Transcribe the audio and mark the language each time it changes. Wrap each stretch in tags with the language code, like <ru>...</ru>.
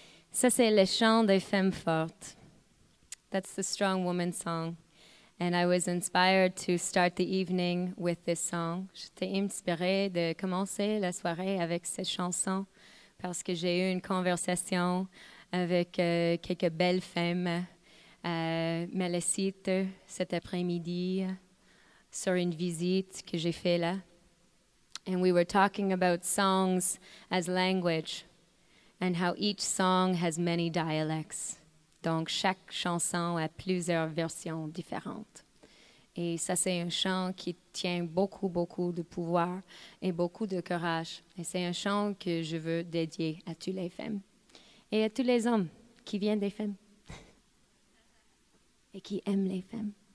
<fr>Ça, c'est le chant des femmes fortes.</fr> <en>That's the strong woman song. And I was inspired to start the evening with this song.</en> <fr>J'étais inspirée de commencer la soirée avec cette chanson parce que j'ai eu une conversation avec quelques belles femmes à le site cet après-midi sur une visite que j'ai faite là.</fr> <en>And we were talking about songs as language and how each song has many dialects.</en> <fr>Donc, chaque chanson a plusieurs versions différentes. Et ça, c'est un chant qui tient beaucoup, beaucoup de pouvoir et beaucoup de courage. Et c'est un chant que je veux dédier à toutes les femmes et à tous les hommes qui viennent des femmes et qui aiment les femmes.</fr>